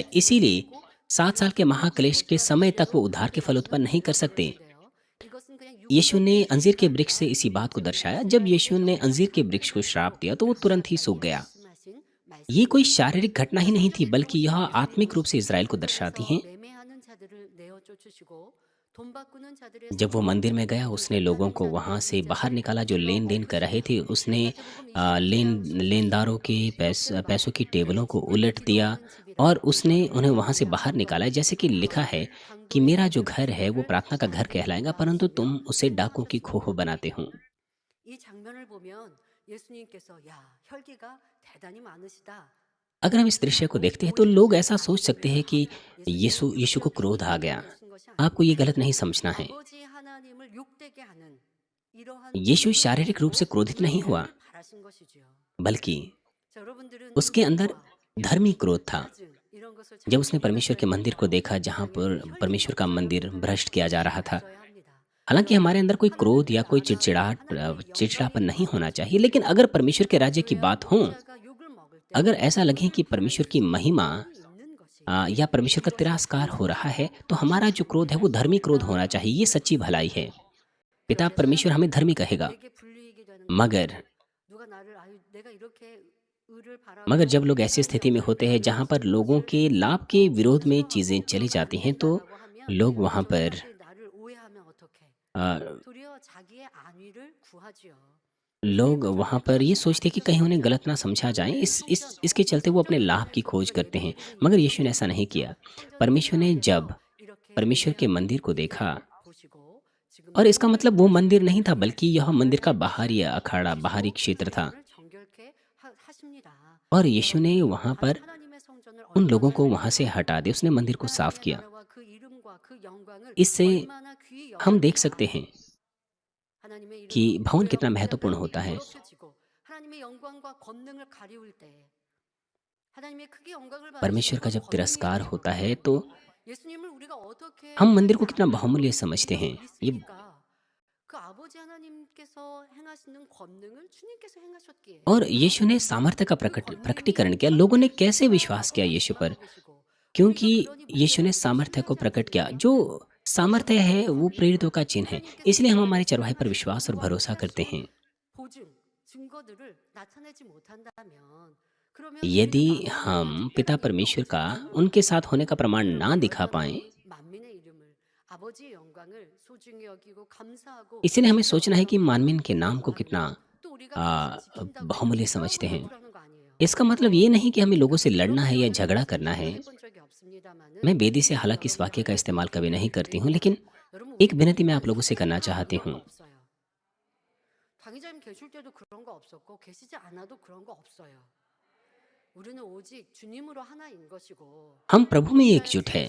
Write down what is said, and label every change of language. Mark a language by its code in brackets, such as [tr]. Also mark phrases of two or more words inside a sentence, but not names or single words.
[hi] इसीलिए 7 साल के महाक्लेश के समय तक वो उद्धार के फल उत्पन्न नहीं कर सकते। यीशु ने अंजीर के वृक्ष से इसी बात को दर्शाया। जब यीशु ने अंजीर के वृक्ष को श्राप दिया तो वो तुरंत ही सूख गया। [ko] 말씀하신 [hi] ये कोई [ko] 말씀입니다. [hi] शारीरिक घटना ही नहीं थी, बल्कि यह आत्मिक रूप से इज़राइल को दर्शाती [ko] 하나님께서 [hi] हैं। [ko] 매매하는 자들을 내어 쫓으시고 돈 바꾸는 자들의 [hi] जब वो मंदिर में [ko] 성전을 [hi] गया, उसने लोगों को वहाँ से बाहर निकाला जो लेन-देन कर रहे थे। उसने लेनदारों के पैसों की टेबलों को उलट दिया और उसने उन्हें वहाँ से बाहर निकाला। जैसे कि लिखा है कि मेरा जो घर है वो प्रार्थना का घर कहलाएगा, परंतु तुम उसे डाकुओं की खोह बनाते हो। [ko] 이 장면을 보면 예수님께서 야, 혈기가 대단히 많으시다. [hi] अगर हम इस दृश्य को देखते हैं तो लोग ऐसा सोच सकते हैं कि यीशु को क्रोध आ गया। आपको ये गलत नहीं समझना है। [ko] 아버지 하나님을 욕되게 하는 이러한 [hi] यीशु शारीरिक रूप से क्रोधित नहीं हुआ, [ko] 바라신 것이지요. [hi] बल्कि [ko] 자, 여러분들은 [hi] उसके अंदर धर्मी क्रोध था। [ko] 짜증, 이런 것을 [hi] जब उसने परमेश्वर के मंदिर को देखा जहाँ पर परमेश्वर का मंदिर भ्रष्ट किया जा रहा था। [ko] 있어야 합니다. [hi] हालांकि हमारे अंदर कोई क्रोध या कोई चिड़चिड़ापन नहीं होना चाहिए, लेकिन अगर परमेश्वर के राज्य की बात हो, [ko] 자가 욕을 먹을 때 [hi] अगर ऐसा लगे कि परमेश्वर की महिमा [ko] 있는 것이 [hi] या परमेश्वर का तिरस्कार हो रहा है, तो हमारा जो क्रोध है वो धर्मी क्रोध होना चाहिए। ये सच्ची भलाई है। पिता परमेश्वर हमें धर्मी कहेगा, [ko] 내게 불리익이 되는 [hi] मगर [ko] 누가 나를 아유 내가 이렇게 의를 바라고 [hi] मगर जब लोग ऐसी स्थिति में होते हैं जहाँ पर लोगों के लाभ के विरोध में चीज़ें चली जाती हैं, तो लोग वहाँ पर [ko] 나를 오해하면 어떡해? आ, 도리어 자기의 안위를 구하지요. [hi] लोग वहाँ पर ये सोचते हैं कि कहीं उन्हें गलत ना समझा जाए। इसके चलते वो अपने लाभ की खोज करते हैं। मगर यीशु ने ऐसा नहीं किया। परमेश्वर ने जब परमेश्वर के मंदिर को देखा, [ko] 보시고 지금 [hi] और इसका मतलब वो मंदिर नहीं था, बल्कि यह मंदिर का बाहरी अखाड़ा, बाहरी क्षेत्र था। [ko] 정결케 하십니다. [hi] और यीशु ने वहाँ पर [ko] 하나님의 성전을 [hi] उन लोगों को वहाँ से हटा दिया। उसने मंदिर को साफ किया। [ko] 나라와 그 이름과 그 영광을 [hi] इससे [ko] 얼마나 귀히 [hi] हम देख सकते हैं [ko] 하나님의 이름과 [hi] कि भवन [ko] 그 [hi] कितना [ko] 영광을 [hi] महत्वपूर्ण होता है। [ko] 더럽혀지고 하나님의 영광과 권능을 가리울 때 하나님의 크게 영광을 [hi] परमेश्वर का जब तिरस्कार होता है तो [ko] 예수님을 우리가 어떻게 [hi] हम मंदिर को कितना बहुमूल्य समझते हैं। ये [ko] 그 아버지 하나님께서 행하시는 권능을 주님께서 행하셨기에 [hi] और यीशु ने सामर्थ्य का प्रकटीकरण किया। लोगों ने कैसे विश्वास किया यीशु पर? क्योंकि यीशु ने सामर्थ्य को प्रकट किया। जो सामर्थ्य है वो प्रेरितों का चिन्ह है, इसलिए हम हमारे चरवाहे पर विश्वास और भरोसा करते हैं। [ko] 보증 증거들을 나타내지 못한다면 그러면 [hi] यदि हम पिता परमेश्वर का उनके साथ होने का प्रमाण ना दिखा पाएं, [ko] 만민의 이름을 아버지의 영광을 소중히 여기고 감사하고 [hi] इसीलिए हमें सोचना है कि मानवीन के नाम को कितना [ko] 또 우리가 आ, 그것을 지킨다고 [hi] बहुमूल्य [ko] 해서 [hi] समझते हैं। [ko] 그러는 거 아니에요. [hi] इसका मतलब ये नहीं कि हमें लोगों से लड़ना है या झगड़ा करना है। [ko] 해본 적이 없습니다마는 [hi] मैं बेदी से हालांकि इस वाक्य का इस्तेमाल कभी नहीं करती हूँ, लेकिन [ko] 여러분 [hi] एक विनती मैं आप लोगों से करना चाहती हूँ। [ko] 없어요. 당의자님 계실 때도 그런 거 없었고 계시지 않아도 그런 거 없어요. 우리는 오직 주님으로 하나인 것이고 [hi] हम प्रभु में एकजुट है,